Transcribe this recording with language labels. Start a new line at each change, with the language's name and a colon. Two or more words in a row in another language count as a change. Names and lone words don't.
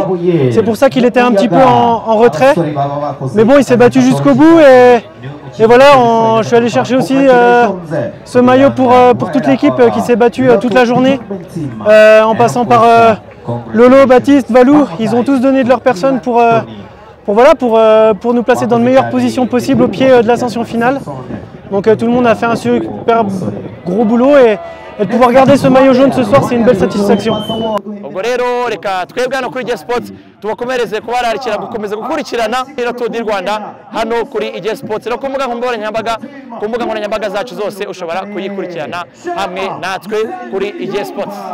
French: C'est pour ça qu'il était un petit peu en retrait. Mais bon, il s'est battu jusqu'au bout et voilà, je suis allé chercher aussi ce maillot pour toute l'équipe qui s'est battue toute la journée, en passant par Lolo, Baptiste, Valou. Ils ont tous donné de leur personne pour nous placer dans de meilleures positions possibles au pied de l'ascension finale. Donc tout le monde a fait un super gros boulot et de pouvoir garder ce maillot jaune ce soir, c'est une belle satisfaction.
Kinyarwanda: Ubwo rero reka twebwe hano kuri Sports tubakomereze kubararikira gukomeza gukurikirana ino Tour du Rwanda hano kuri Sports no ku mbuga nkoranyambaga zacu zose ushobora kuyikurikirana hamwe natwe kuri Sports.